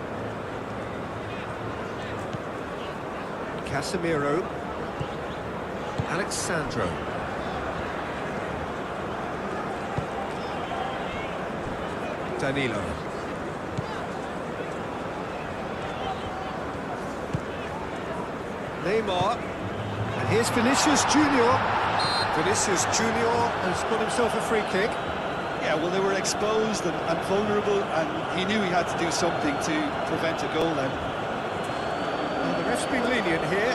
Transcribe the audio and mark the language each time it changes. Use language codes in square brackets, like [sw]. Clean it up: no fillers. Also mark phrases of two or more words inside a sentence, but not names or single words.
[en] Casemiro. Alexandro. Danilo. Neymar. And here's Vinicius Junior. Vinicius Junior has got himself a free kick. Yeah, well, they were exposed and vulnerable, and he knew he had to do something to prevent a goal then. Ref's been lenient here.